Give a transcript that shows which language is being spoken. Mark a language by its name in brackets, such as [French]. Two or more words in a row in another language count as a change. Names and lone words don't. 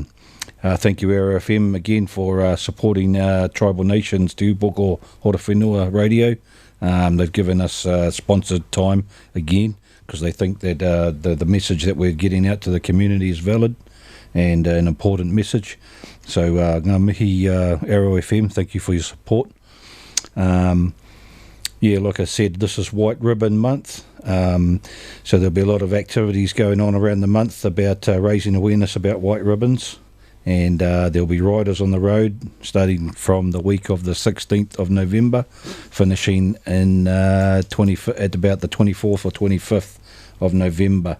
[English] Thank you, Arrow FM, again for supporting Tribal Nations Tūpoko Horowhenua Radio. They've given us sponsored time again because they think that the message that we're getting out to the community is valid and an important message. So [Māori] ngā mihi [English] Arrow FM, thank you for your support. Like I said, this is White Ribbon Month. So there'll be a lot of activities going on around the month about raising awareness about white ribbons. And there'll be riders on the road starting from the week of the 16th of November, finishing in at about the 24th or 25th of November.